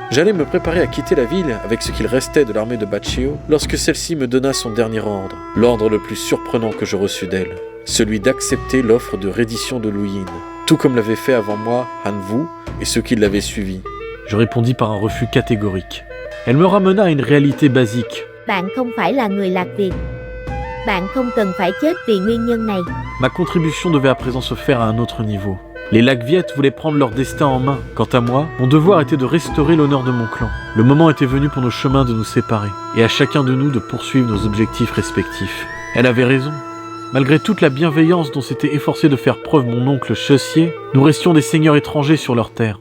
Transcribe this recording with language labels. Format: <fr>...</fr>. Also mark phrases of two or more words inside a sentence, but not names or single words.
<fr>J'allais me préparer à quitter la ville avec ce qu'il restait de l'armée de Bachio lorsque celle-ci me donna son dernier ordre, l'ordre le plus surprenant que je reçus d'elle, celui d'accepter l'offre de reddition de Luyin, tout comme l'avaient fait avant moi Han Wu et ceux qui l'avaient suivi. Je répondis par un refus catégorique. Elle me ramena à une réalité basique.</fr> <vi>Bạn không phải là người Lạc Việt. Bạn không cần phải chết vì nguyên nhân này.</vi> <fr>Ma contribution devait à présent se faire à un autre niveau. Les Lac-Viet voulaient prendre leur destin en main. Quant à moi, mon devoir était de restaurer l'honneur de mon clan. Le moment était venu pour nos chemins de nous séparer, et à chacun de nous de poursuivre nos objectifs respectifs. Elle avait raison. Malgré toute la bienveillance dont s'était efforcé de faire preuve mon oncle Chessier, nous restions des seigneurs étrangers sur leur terre.</fr>